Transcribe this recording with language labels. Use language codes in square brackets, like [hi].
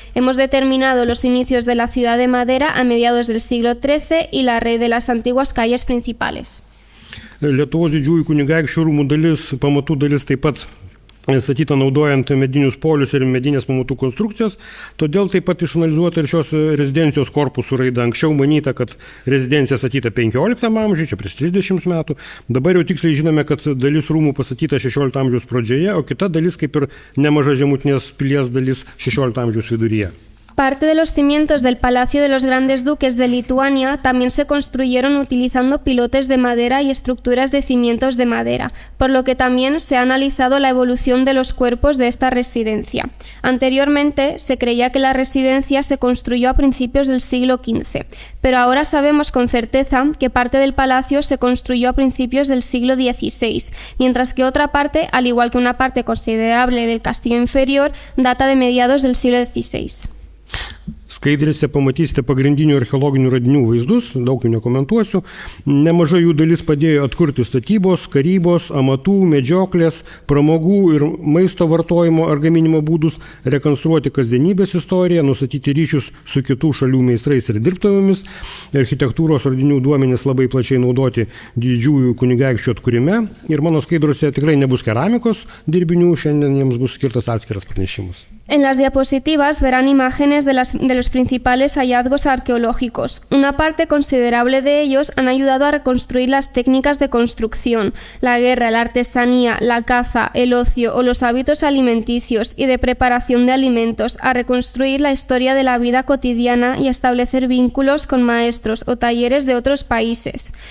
[es] Hemos determinado los inicios de la ciudad de madera a mediados del siglo XIII y la red de las antiguas calles principales. [lt] Lietuvos didžiųjų kunigaikščių rūmų dalis, pamatų dalis taip pat statyta naudojant medinius polius ir medinės pamatų konstrukcijas, todėl taip pat išanalizuota ir šios rezidencijos korpusų raida. Anksčiau manyta, kad rezidencija statyta 15 amžiuje, čia prieš 30 metų, dabar jau tiksliai žinome, kad dalis rūmų pastatyta 16 amžiaus pradžioje, o kita dalis, kaip ir nemaža žemutinės pilies dalis, 16 amžiaus viduryje. [es] Parte de los cimientos del Palacio de los Grandes Duques de Lituania también se construyeron utilizando pilotes de madera y estructuras de cimientos de madera, por lo que también se ha analizado la evolución de los cuerpos de esta residencia. Anteriormente se creía que la residencia se construyó a principios del siglo XV, pero ahora sabemos con certeza que parte del palacio se construyó a principios del siglo XVI, mientras que otra parte, al igual que una parte considerable del castillo inferior, data de mediados del siglo XVI. [lt] Skaidrėse pamatysite pagrindinių archeologinių radinių vaizdus, daug jų nekomentuosiu. Nemažai jų dalis padėjo atkurti statybos, karybos, amatų, medžioklės, pramogų ir maisto vartojimo ar gaminimo būdus, rekonstruoti kasdienybės istoriją, nustatyti ryšius su kitų šalių meistrais ir dirbtuvėmis. Architektūros radinių duomenys labai plačiai naudoti didžiųjų kunigaikščių atkūrime. Ir mano skaidrose tikrai nebus keramikos dirbinių, šiandien jiems bus skirtas atskiras pranešimas. [es] En las diapositivas verán imágenes de los principales hallazgos arqueológicos. Una parte considerable de ellos han ayudado a reconstruir las técnicas de construcción, la guerra, la artesanía, la caza, el ocio o los hábitos alimenticios y de preparación de alimentos, a reconstruir la historia de la vida cotidiana y a establecer vínculos con maestros o talleres de otros países.